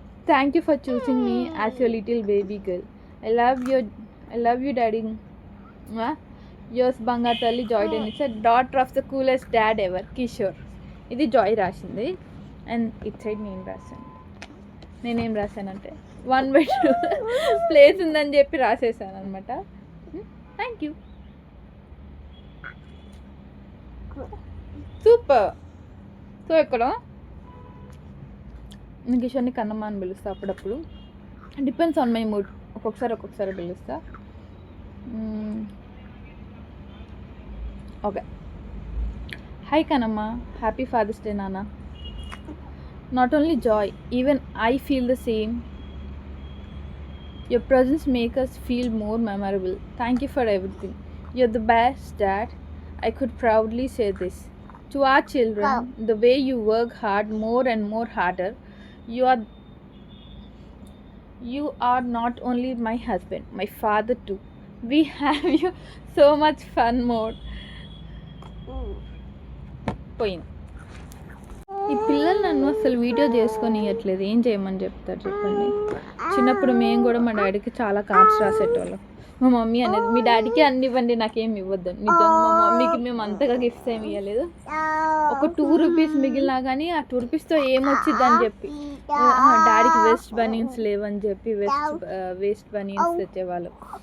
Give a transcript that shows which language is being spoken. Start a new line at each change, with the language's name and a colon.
English: Thank you for choosing me as your little baby girl. I love you daddy. Yours Bangatalli Joy Denisa, daughter of the coolest dad ever, Kishore.
Telugu: ఇది Joy రాసింది.
English: and it side
Telugu: నేను రాశాను. నేనేం రాశానంటే 1/2 place ఉందని చెప్పి రాసేసాను అనమాట.
English: Thank you, super.
Telugu: So ఇక్కడ నేను కిషోర్ని కన్నమ్మ అని పిలుస్తా అప్పుడప్పుడు,
English: Depends on my mood.
Telugu: ఒక్కొక్కసారి పిలుస్తా.
English: Okay. Hi Kannamma, happy father's day nanna. Not only Joy, even I feel the same. Your presence makes us feel more memorable. Thank you for everything. You're the best dad. I could proudly say this to our children. The way you work hard, more and more harder. You are not only my husband, my father too. We have you so much fun more.
Telugu: పోయింది. ఈ పిల్లలు నన్ను అసలు video చేసుకొని ఇవ్వట్లేదు, ఏం చేయమని చెప్తారు చెప్పండి. చిన్నప్పుడు మేము కూడా మా డాడీకి చాలా కార్డ్స్ రాసేటోళ్ళం. మా మమ్మీ అనేది మీ డాడీకి అన్ని ఇవ్వండి నాకేం ఇవ్వద్దు. నిజంగా మా మమ్మీకి మేము అంతగా గిఫ్ట్స్ ఏమి ఇవ్వలేదు. ఒక 2 రూపీస్ మిగిలినా కానీ ఆ 2 రూపీస్తో ఏమొచ్చిద్దని చెప్పి డాడీకి వేస్ట్ బనీన్స్ లేవని చెప్పి వేస్ట్ బనీన్స్ తెచ్చేవాళ్ళం.